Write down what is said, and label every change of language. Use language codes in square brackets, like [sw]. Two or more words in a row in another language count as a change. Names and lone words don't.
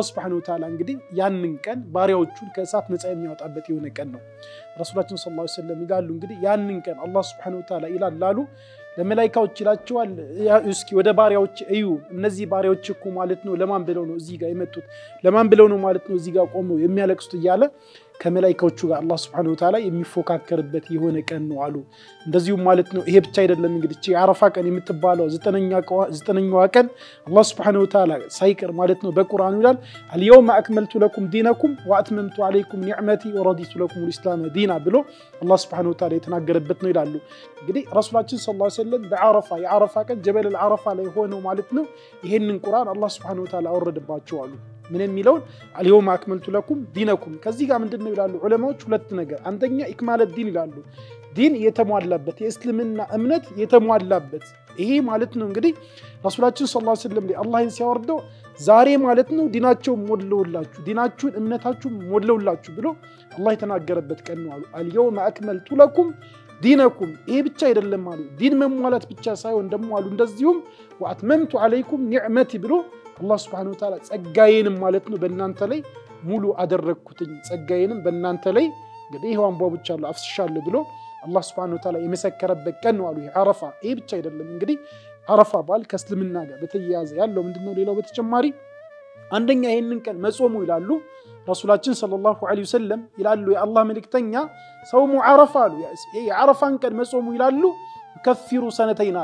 [ar] سبحانه وتعالى [am] እንግዲህ ያንን ቀን ባሪያዎቹን ከእሳት ነፃ የሚያወጣበት የሆነ ቀን ነው። ረሱላችን [ar] صلى الله عليه وسلم [am] ይላሉ እንግዲህ ያንን ቀን አላህ [ar] سبحانه وتعالى [am] ይላሉ ለመላእክቶች ይላቸዋል እስኪ ወደ ባሪያዎች እዩ እነዚህ ባሪያዎች እኮ ማለት ነው ለማን ብለው ነው እዚህ ጋር የመጡት ለማን ብለው ነው ማለት ነው እዚህ ጋር ቆመው የሚያለቅሱት እያለ ከመላእክቶቹ ጋር አላህ [ar] سبحانه وتعالى [am] የሚፎካከርበት የሆነ ቀን ነው አሉ። እንደዚሁ ማለት ነው ይሄ ብቻ አይደለም እንግዲህ እቺ አረፋ ቀን የምትባለው 9ኛው ቀን አላህ [ar] سبحانه وتعالى [am] ሳይቀር ማለት ነው በቁርአኑ ይላል [ar] اليوم اكملت لكم دينكم واتممت عليكم نعمتي ورضيت لكم الاسلام دينا [am] ብሎ አላህ [ar] سبحانه وتعالى [am] የተናገረበት ነው ይላሉ። እንግዲህ ረሱላችን [ar] صلى الله عليه وسلم [am] በአረፋ የአረፋ ቀን [ar] جبل العرفة [am] ላይ ሆነው ማለት ነው ይሄንን ቁርአን አላህ [ar] سبحانه وتعالى [am] አወረደባቸው አሉ። ምን የሚለውን [ar] اليوم اكملت لكم دينكم [am] ከዚህ ጋር ምንድነው ይላሉ ዑለማዎች ሁለት ነገር አንደኛ [ar] إكمال الدين [am] ይላሉ ዲን የተሟላበት የእስልምና እምነት የተሟላበት ይሄ ማለት ነው እንግዲህ ረሱላችን [ar] صلى الله عليه وسلم [am] አላህን ሲያወርደው ዛሬ ማለት ነው ዲናቸው ሞልለውላችሁ ዲናችሁን እምነታችሁ ሞልለውላችሁ ብሎ አላህ የተናገረበት ቀን ነው አሉ። [ar] اليوم اكملت لكم دينكم [am] ይሄ ብቻ አይደለም አሉ ዲን መሟላት ብቻ ሳይሆን ደግሞ አሉ እንደዚሁም [ar] واتممت عليكم [am] نعمتي ብሎ አላህ [ar] سبحانه وتعالى [am] ጸጋዬንም ማለት ነው በእናንተ ላይ ሙሉ አደረኩትኝ ጸጋዬንም በእናንተ ላይ እንግዲህ ይሄው አንባብቻለሁ አፍስሻለሁ ብሎ አላህ [ar] سبحانه وتعالى [am] የመሰከረበት ቀን ነው አሉ ይሄ አረፋ። ይሄ ብቻ አይደለም እንግዲህ አረፋ ባል ከእስልምና ጋር በተያያዘ ያለው ምንድነው ሌላው በተጨማሪ አንደኛ ይሄንን ቀን መጾሙ ይላሉ ረሱላችን [ar] صلى الله عليه وسلم [am] ይላሉ የአላህ መልእክተኛ [ar] صوم عرفة [am] አሉ የአረፋን ቀን መጾሙ ይላሉ [ar] يكفر سنتين